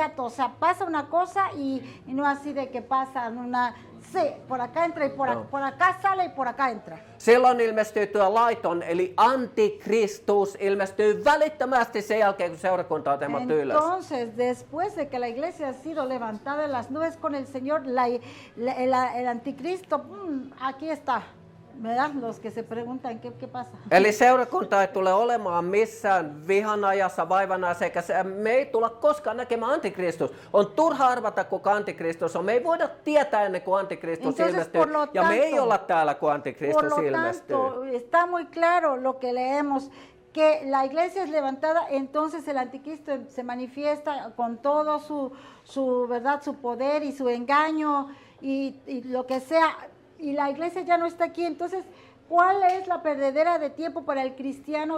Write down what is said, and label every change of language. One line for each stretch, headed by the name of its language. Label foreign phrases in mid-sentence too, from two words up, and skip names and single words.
Spanish: O sea, pasa una cosa y no así de que pasa una... Sí, por acá entra y por acá sale y por acá entra.
Finnish: Silloin ilmestyy tuo laiton, eli antikristus ilmestyy välittömästi sen jälkeen, kun seurakunta on temattu ylös.
Spanish: Entonces, después de que la iglesia ha sido levantada en las nubes con el Señor, el anticristo, aquí está. ¿Verdad? Los que se preguntan qué pasa.
Finnish: Eli seurakunta ei tule olemaan missään vihan ajassa, vaivan ajassa, eikä me ei tulla koskaan näkemään antikristus. On turha arvata, kuka antikristus on. Me ei voida tietää ennen kuin antikristus
Spanish: Entonces,
Finnish: ilmestyy. Ja me ei olla täällä, kun antikristus
Spanish: por lo
Finnish: ilmestyy.
Spanish: tanto, está muy claro lo que leemos, que la iglesia es levantada, entonces el anticristo se manifiesta con todo su verdad, su poder y su engaño y lo que sea. Y la iglesia ya no está aquí, entonces, ¿cuál es la perdedera de tiempo para el cristiano?